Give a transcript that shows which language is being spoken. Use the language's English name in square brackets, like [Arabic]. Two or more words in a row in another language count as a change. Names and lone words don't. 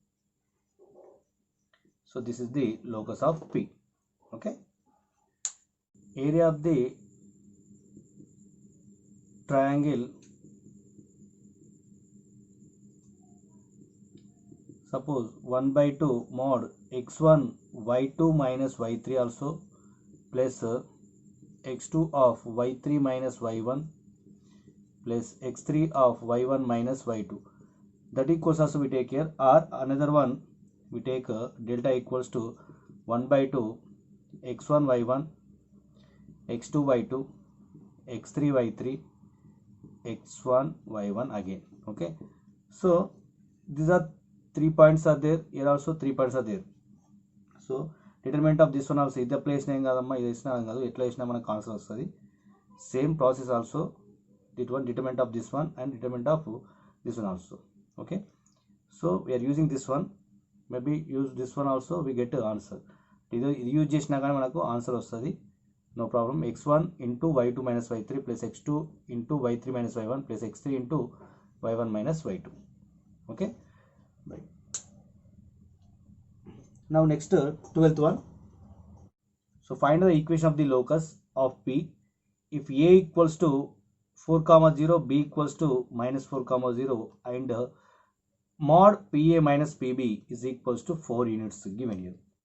[English] So this is the locus of P. Okay, area of the triangle, suppose 1 by 2 mod x1 y2 minus y3 also plus x2 of y3 minus y1 plus x3 of y1 minus y2, that equals also we take here, or another one we take delta equals to 1 by 2 x1 y1 x2 y2 x3 y3 x1 y1 again. Okay, so these are 3 points are there, here also 3 points are there. So determinant of this one also, [Telugu] ఇది అప్లై చేసినా ఏం కాదమ్మా, ఇది వేసినా ఏం కాదు, ఎట్లా వేసినా మనకు ఆన్సర్ వస్తుంది. [English] same process also, determinant of this one and determinant of this one also. Okay, so we are using this one, maybe use this one also, we get the answer. [Telugu] ఇది యూజ్ చేసినా కానీ మనకు ఆన్సర్ వస్తుంది, [English] no problem. x1 into y2 minus y3 plus x2 into y3 minus y1 plus x3 into y1 minus y2. Okay, right. Now next 12th one. So find the equation of the locus of P if A equals to 4 comma 0, B equals to minus 4 comma 0, and mod PA minus PB is equals to 4 units given here.